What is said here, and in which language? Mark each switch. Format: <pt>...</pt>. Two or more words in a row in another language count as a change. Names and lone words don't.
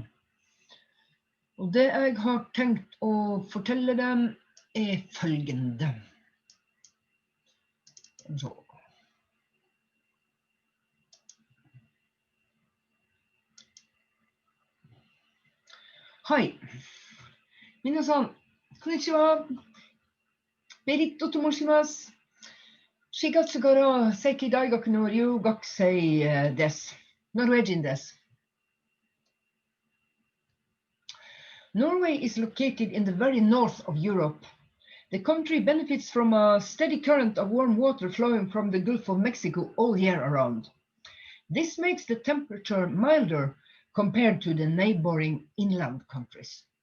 <no>Og det jeg har tenkt å fortelle dem følgende. Så. Hei,</no> <ja>みなさん、こんにちは. メリットと申します。4月から世紀大学の留学生です。ノルウェー人です。</ja> <en>Norway is located in the very north of Europe. The country benefits from a steady current of warm water flowing from the Gulf of Mexico all year around. This makes the temperature milder compared to the neighboring inland countries.</en>